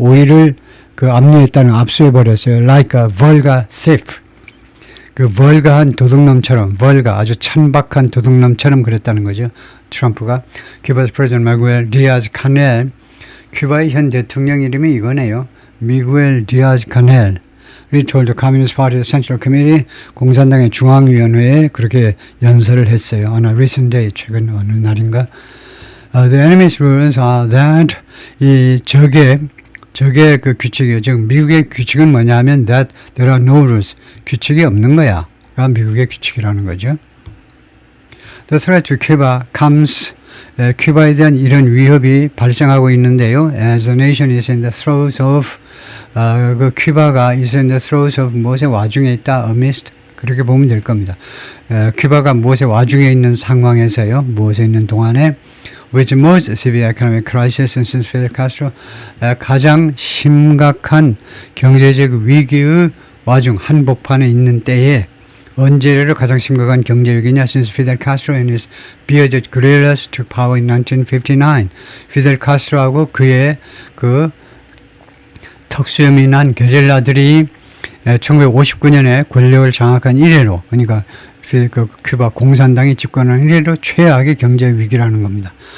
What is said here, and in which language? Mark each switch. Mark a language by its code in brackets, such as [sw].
[ko] 오일을 그 압류했다는 압수해버렸어요. [en] Like a vulgar thief. [ko] 그 vulgar한 도둑놈처럼, 아주 천박한 도둑놈처럼 그랬다는 거죠. 트럼프가. 큐바의 프레지던트 미구엘 디아즈 카넬, 큐바의 현 대통령 이름이 이거네요. 미구엘 디아즈 카넬. [en] told the Communist Party Central Committee, [ko] 공산당의 중앙위원회에 그렇게 연설을 했어요. [en] On a recent day, [ko] 최근 어느 날인가. [en] The enemy's rules are that, [ko] 이 적의 그 규칙이에요. 즉 미국의 규칙은 뭐냐면 [en] that there are no rules. [ko] 규칙이 없는 거야. 그가 미국의 규칙이라는 거죠. [en] The threat to Cuba comes, [ko] 큐바에 대한 이런 위협이 발생하고 있는데요. [en] As the nation is in the throes of, [ko] 그 큐바가 [en] is in the throes of [ko] 무엇의 와중에 있다, [en] amidst, [ko] 그렇게 보면 될 겁니다. 큐바가 무엇의 와중에 있는 상황에서요, 무엇에 있는 동안에, [en] with most severe economic crisis since Fidel Castro, [ko] 가장 심각한 경제적 위기의 와중 한복판에 있는 때에, 언제를 가장 심각한 경제 위기냐? [en] Since Fidel Castro and his bearded guerrillas took power in 1959. [ko] 피델 카스트로하고 그의 그 턱수염이 난 게릴라들이 1959년에 권력을 장악한 이래로, 그러니까 그 큐바 공산당이 집권한 이래로 최악의 경제 위기라는 겁니다.